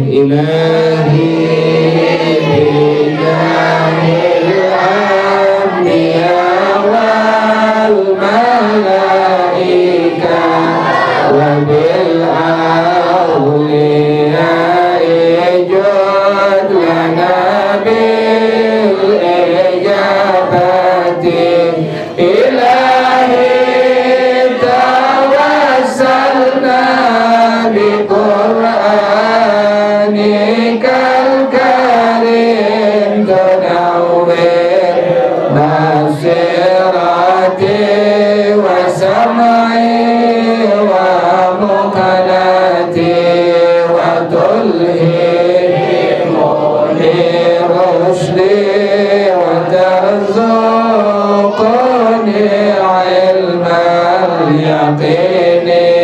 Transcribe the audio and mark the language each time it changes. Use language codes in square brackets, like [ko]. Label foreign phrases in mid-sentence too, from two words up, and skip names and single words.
[ar] إلهي بالأنبياء والملائكة وبالأولياء عجل لنا بالإجابة. إلهي توسلنا بقرآنك الكريم تنور بصيرتي وسمعي ومقالتي وتلهمني رشدي وترزقني علم اليقين